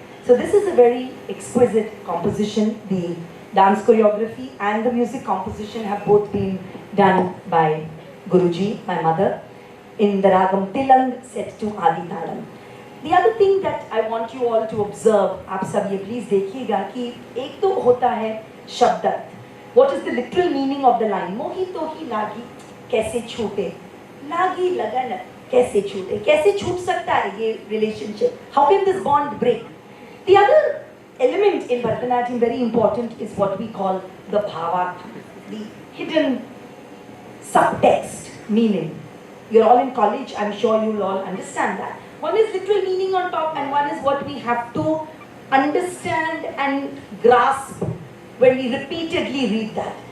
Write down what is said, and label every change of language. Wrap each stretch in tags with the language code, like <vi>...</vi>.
<en>So this is a very exquisite composition. The dance choreography and the music composition have both been done by Guruji, my mother, in the ragam Tilang set to Adi Talam. The other thing that I want you all to observe,</en> <hi>आप सब ये please देखिएगा कि एक तो होता है शब्दार्थ.</hi> <en>What is the literal meaning of the line?</en> <hi>मोही तो ही लागी कैसे छूटे, लागी लगन कैसे छूटे, कैसे छूट सकता है ये relationship?</hi> <en>How can this bond break? The other element in Bharatanatyam, very important, is what we call the bhavartha, the hidden subtext meaning. You're all in college, I'm sure you'll all understand that. One is literal meaning on top and one is what we have to understand and grasp when we repeatedly read that.</en>